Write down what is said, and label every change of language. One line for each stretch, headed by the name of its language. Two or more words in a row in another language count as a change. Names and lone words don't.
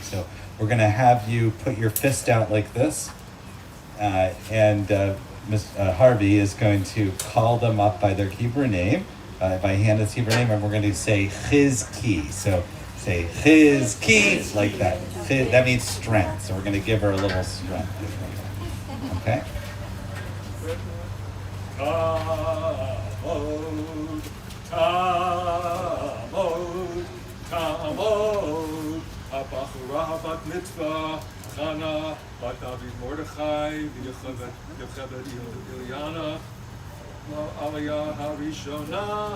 English: So we're going to have you put your fist out like this. And Ms. Harvey is going to call them up by their Hebrew name, by Hannah's Hebrew name, and we're going to say Chizki. So say Chizki like that. That means strength. So we're going to give her a little strength. Okay?
Hebrew: תעמוד, תעמוד, תעמוד, הבחורה בת מצווה, חנה בת דוד מרדכי, יוכבד איליאנה, עלייה ראשונה.